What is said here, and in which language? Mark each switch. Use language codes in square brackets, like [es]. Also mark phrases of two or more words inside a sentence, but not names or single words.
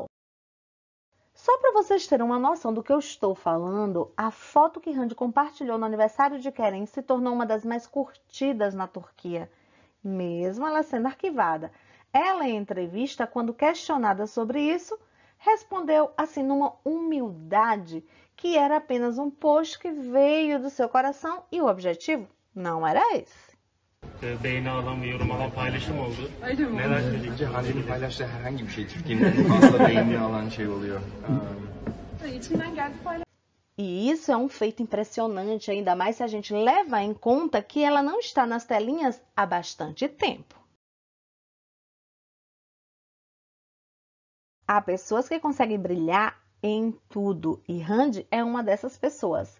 [pt] Só para vocês terem uma noção do que eu estou falando, a foto que Hande compartilhou no aniversário de Querem se tornou uma das mais curtidas na Turquia, mesmo ela sendo arquivada. Ela, em entrevista, quando questionada sobre isso, respondeu assim numa humildade que era apenas um post que veio do seu coração e o objetivo não era esse. [tr] Beğeni alan ve yorum alan paylaşım oldu. Neler söyleyecek? Hande'nin paylaştığı herhangi bir şey Türkiye'nin fazla beğeni alan şey oluyor. [pt] E isso é um feito impressionante, ainda mais se a gente leva em conta que ela não está nas telinhas há bastante tempo. Há pessoas que conseguem brilhar em tudo e Hande é uma dessas pessoas.